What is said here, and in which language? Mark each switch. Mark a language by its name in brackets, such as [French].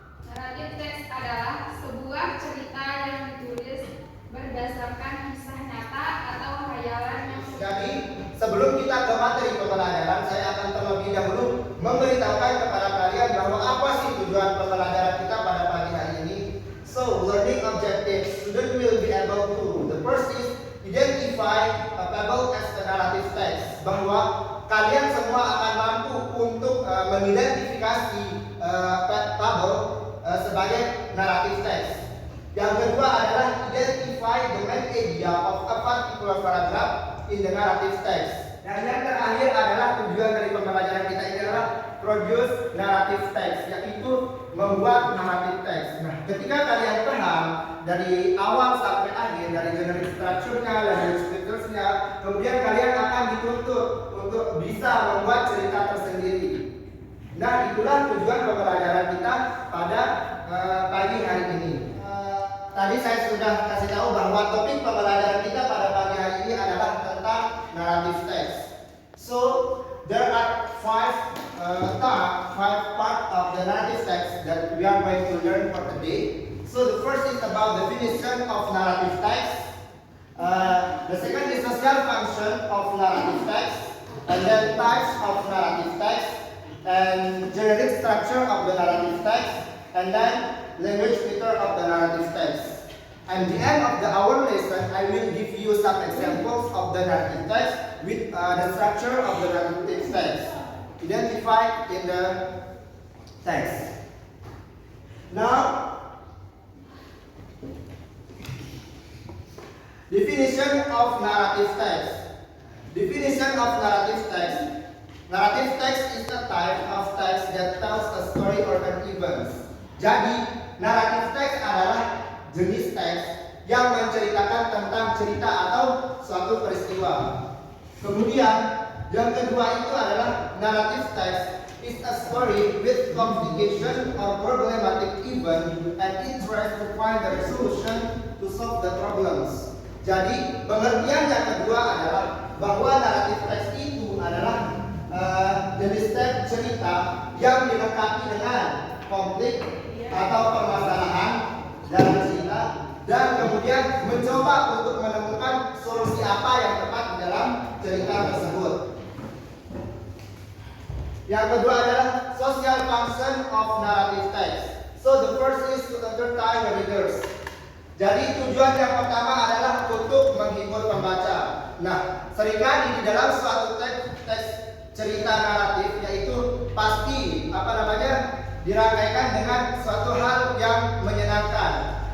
[Indonesian] Narrative text adalah sebuah cerita yang ditulis berdasarkan kisah nyata atau khayalan yang Jadi sebelum kita ke materi pembelajaran, saya akan terlebih dahulu memberitahukan kepada kalian bahwa apa sih tujuan pembelajaran kita pada pagi hari ini. [English] So, learning objectives, student will be able to. The first is identify a fable as a narrative text. [Indonesian] Bahwa kalian semua akan mampu untuk mengidentifikasi fable sebagai narrative text. Yang kedua adalah [English] identify the main idea of a particular paragraph in the narrative text. [Indonesian] Dan yang terakhir adalah tujuan dari pembelajaran kita ini adalah [English] produce narrative text, [Indonesian] yaitu membuat narrative text. Nah, ketika kalian paham dari awal sampai akhir, dari generic structure-nya, language features-nya, kemudian kalian akan dituntut untuk bisa membuat cerita tersendiri. Nah, itulah tujuan pembelajaran kita pada pagi hari ini. Tadi saya sudah kasih tahu bahwa topik pembelajaran kita pada pagi hari ini adalah tentang narrative text. [English] So, there are five parts of the narrative text that we are going to learn for today. So, the first is about definition of narrative text. The second is social function of narrative text, and then types of narrative text, and generic structure of the narrative text, and then language feature of the narrative text. At the end of our lesson, I will give you some examples of the narrative text with the structure of the narrative text identified in the text. Now, definition of narrative text. Definition of narrative text. Narrative text is a type of text that tells a story or an event. [Indonesian] Jadi, narrative text adalah jenis teks yang menceritakan tentang cerita atau suatu peristiwa. Kemudian, yang kedua itu adalah [English] narrative text is a story with complication or problematic event and interest to find the solution to solve the problems. [Indonesian] Jadi, pengertian yang kedua adalah bahwa narrative text itu adalah jenis teks cerita yang dilengkapi dengan konflik atau permasalahan dalam cerita dan kemudian mencoba untuk menemukan solusi apa yang tepat di dalam cerita tersebut. Yang kedua adalah [English] social function of narrative text. So the first is to entertain the readers. [Indonesian] Jadi tujuan yang pertama adalah untuk menghibur pembaca. Nah, seringkali di dalam suatu teks cerita naratif yaitu pasti dirangkaikan dengan suatu hal yang menyenangkan.